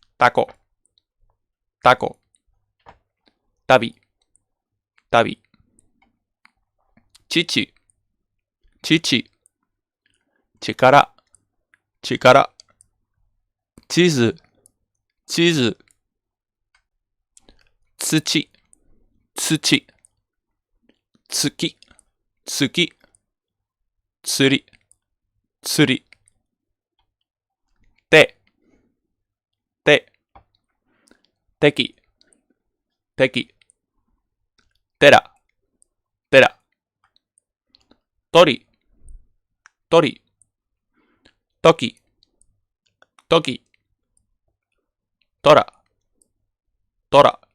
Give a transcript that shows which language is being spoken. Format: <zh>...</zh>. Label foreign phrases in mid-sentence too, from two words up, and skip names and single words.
<ja>たこ、たこ, たび、たび, ちち、ちち、ちから、ちから、ちず、ちず、つち、つち、つき、つき、つり、つり, て、て、てき、てき、てら、てら、とり、とり、とき、とき、とら、とら,</ja>